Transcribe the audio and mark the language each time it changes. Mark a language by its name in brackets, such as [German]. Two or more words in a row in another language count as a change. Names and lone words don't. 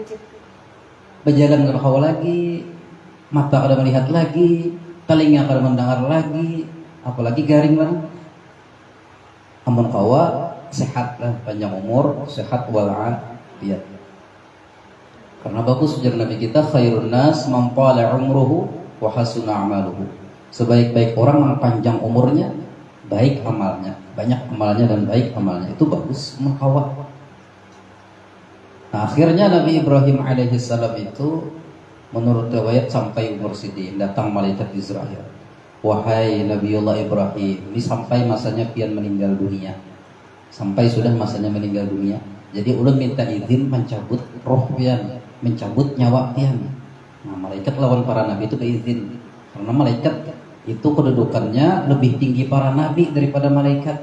[Banjar] Berjalan kada kawa lagi, mata kada melihat lagi, telinga kada mendengar lagi, apalagi garing lah. Amun kawa sehat lah, panjang umur, sehat walafiat. Karena bagus ujar Nabi kita, [Arabic] خير الناس من طال عمره وحسن عمله. [Indonesian] Sebaik-baik orang yang panjang umurnya, baik amalnya, banyak amalnya dan baik amalnya. [Banjar] Itu bagus mengkawat. Nah, akhirnya Nabi Ibrahim alaihissalam itu menurut riwayat sampai umur sidin, datang malaikat Israel. [Indonesian] Wahai Nabiullah Ibrahim, [Banjar] ini sampai masanya pian meninggal dunia. Sampai sudah masanya meninggal dunia. Jadi ulun minta izin mencabut roh pian, mencabut nyawa pian. Nah, malaikat lawan para nabi itu beizin. Karena malaikat itu kedudukannya lebih tinggi para nabi daripada malaikat.